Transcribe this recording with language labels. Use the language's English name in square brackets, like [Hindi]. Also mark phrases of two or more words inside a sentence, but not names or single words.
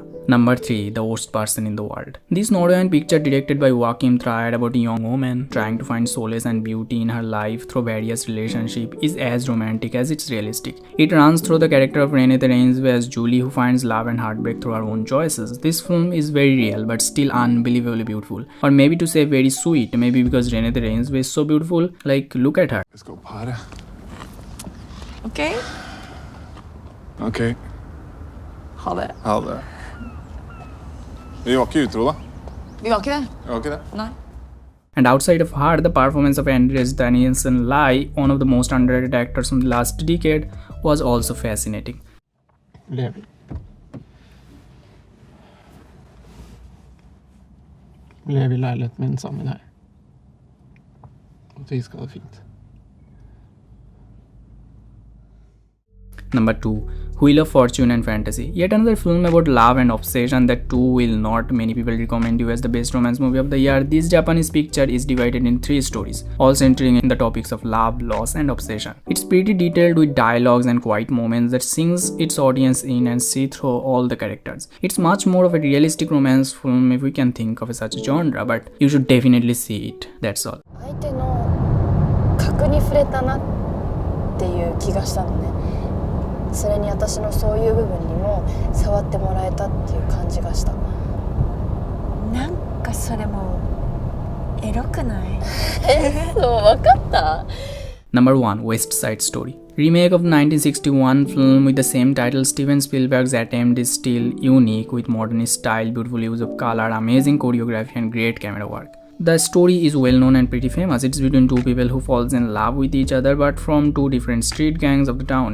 [English] Number 3, The Worst Person in the World. This Norwegian picture, directed by Joachim Trier, about a young woman trying to find solace and beauty in her life through various relationships, is as romantic as it's realistic. It runs through the character of Renée Reinsve as Julie, who finds love and heartbreak through her own choices. This film is very real but still unbelievably beautiful, or maybe to say very sweet, maybe because Renée Reinsve is so beautiful. Like, look at her. Let's go party. Okay? Okay. [Norwegian] Ha det. Ha det. Vi var ikke utro, da. Vi var ikke det. Vi var ikke det. Nei. [English] And outside of her, the performance of Andreas Danielsen Lai, one of the most underrated actors from the last decade, was also fascinating. [Norwegian] Lever. Lever i leiligheten min sammen med deg. Og at vi skal ha det fint. [English] Number 2. Wheel of Fortune and Fantasy. Yet another film about love and obsession that too will not many people recommend you as the best romance movie of the year. This Japanese picture is divided in 3 stories, all centering in the topics of love, loss and obsession. It's pretty detailed with dialogues and quiet moments that sinks its audience in and see through all the characters. It's much more of a realistic romance film if we can think of such a genre, but you should definitely see it. That's all. [Japanese] 相手の核に触れたなっていう気がしたのね。それに私のそういう部分にも触ってもらえたっていう感じがした。なんかそれもエロくない？そう、わかった？ [English] Number 1. West Side Story. Remake of 1961 film with the same title. Steven Spielberg's attempt is still unique with modern style, beautiful use of color, amazing choreography and great camera work. The story is well known and pretty famous. It's between 2 people who falls in love with each other but from 2 different street gangs of the town.